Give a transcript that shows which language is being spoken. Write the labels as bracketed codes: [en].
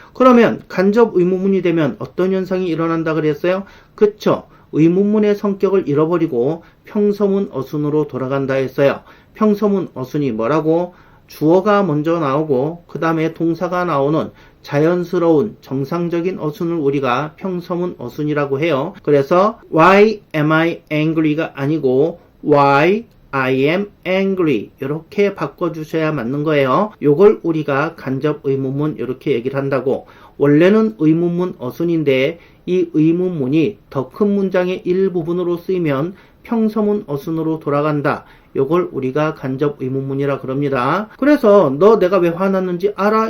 [ko] 그러면 간접 의문문이 되면 어떤 현상이 일어난다 그랬어요? 그쵸? 의문문의 성격을 잃어버리고 평서문 어순으로 돌아간다 했어요. 평서문 어순이 뭐라고? 주어가 먼저 나오고 그 다음에 동사가 나오는 자연스러운 정상적인 어순을 우리가 평서문 어순이라고 해요. 그래서 [en] Why am I angry [ko] 가 아니고 [en] Why I am angry [ko] 이렇게 바꿔주셔야 맞는 거예요. 요걸 우리가 간접 의문문 이렇게 얘기를 한다고. 원래는 의문문 어순인데 이 의문문이 더 큰 문장의 일부분으로 쓰이면 평서문 어순으로 돌아간다. 요걸 우리가 간접 의문문이라 그럽니다. 그래서 너 내가 왜 화났는지 알아?